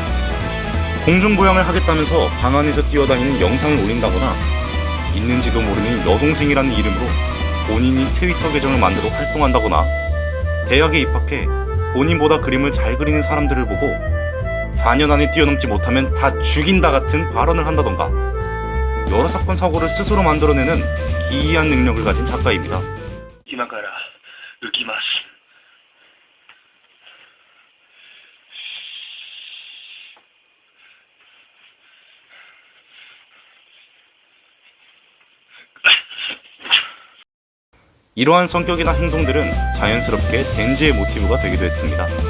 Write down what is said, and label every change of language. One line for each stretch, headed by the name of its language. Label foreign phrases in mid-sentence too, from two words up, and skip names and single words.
Korean: 공중부양을 하겠다면서 방 안에서 뛰어다니는 영상을 올린다거나 있는지도 모르는 여동생이라는 이름으로 본인이 트위터 계정을 만들어 활동한다거나 대학에 입학해 본인보다 그림을 잘 그리는 사람들을 보고 4년 안에 뛰어넘지 못하면 다 죽인다 같은 발언을 한다던가 여러 사건 사고를 스스로 만들어내는 기이한 능력을 가진 작가입니다.
Japanese: 今から浮きます。
Korean: 이러한 성격이나 행동들은 자연스럽게 덴지의 모티브가 되기도 했습니다.